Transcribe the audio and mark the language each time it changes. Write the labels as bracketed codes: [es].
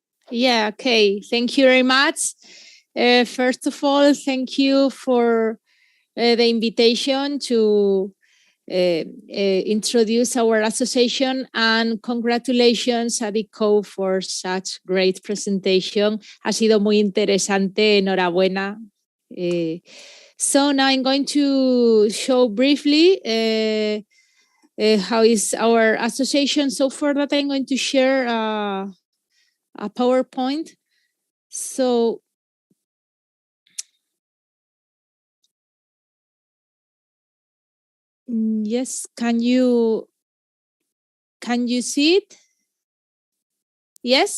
[en] Yeah, okay. Thank you very much. First of all, thank you for the invitation to introduce our association, and congratulations ADICOE for such great presentation. [es] Ha sido muy interesante, enhorabuena. [en] So now I'm going to show briefly how is our association. So for that, I'm going to share a PowerPoint. So yes, can you see it? Yes?